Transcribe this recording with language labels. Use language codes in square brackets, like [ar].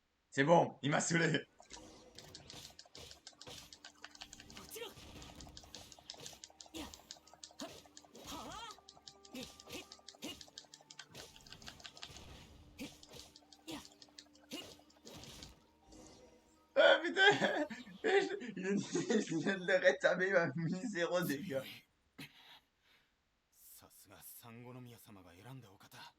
[fr] C'est bon, il m'a saoulé. [ja] もちろん。いや、はあ？へっへっへっへっいや、へっ。 [fr] Ah putain. Je viens de le rétamer, il m'a mis 0 dégâts. [ja] さすが三五宮様が選んだお方。